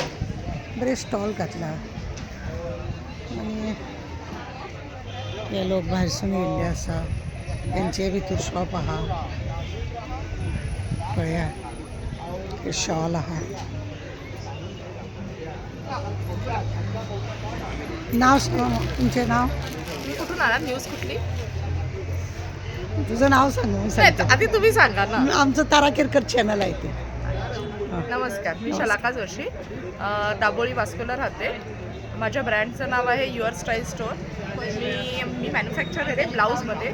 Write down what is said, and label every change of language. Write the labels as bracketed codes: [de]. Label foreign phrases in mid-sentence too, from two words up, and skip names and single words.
[kok] बरे स्टॉल घातला आनी हे लोक भायरसून येयल्ले आसा. तेंचे भितर शॉप आहा. पळया शॉल आहा. नाव सांग तुमचें नाव. [mr] कुठून आला न्यूज कुठली. तुझं नाव सांग. आधी तुम्ही सांगा ना. आमचं ताराकेरकर चॅनल आहे ते. नमस्कार, मी शलाका जोशी, दाबोळी वास्कोला राहते. माझ्या ब्रँडचं नाव आहे युअर स्टाईल स्टोअर. मी मॅन्युफॅक्चर आहे ब्लाऊजमध्ये.